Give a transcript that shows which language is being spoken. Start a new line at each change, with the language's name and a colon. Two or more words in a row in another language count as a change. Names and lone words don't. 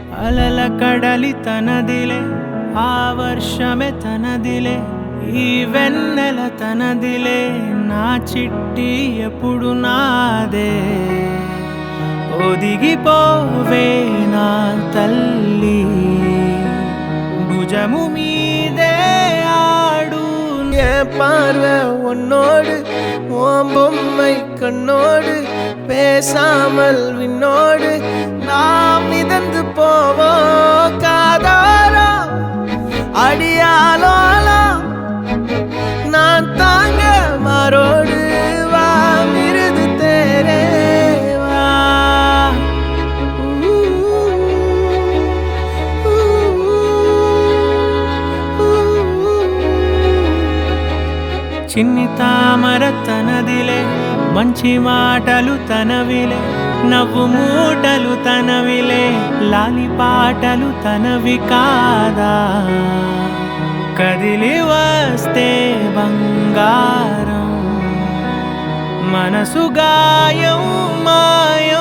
Telugu: అలల కడలి తనదిలే ఆ వర్షమే తనదిలే ఈ వెన్నెల తనదిలే నా చిట్టి ఎప్పుడు నాదే ఒదిగిపోవే నా తల్లి భుజము మీదే ఆడు
Tamil: ఏ பார்வை உன்னோடு ஓம் பொம்மை கண்ணோடு பேசாமல் விண்ணோடு நாம் மிதந்து போவோம் காதாரோ அடியாலோலோ நான் தாங்க மாரோடு வா மிருது தேரே வா
Telugu: చిన్ని తామర తనదిలే మంచి మాటలు తనవిలే నవ్వు మూటలు తనవిలే లాలి పాటలు తనవి కాదా కదిలి వస్తే బంగారం మనసు గాయం మాయం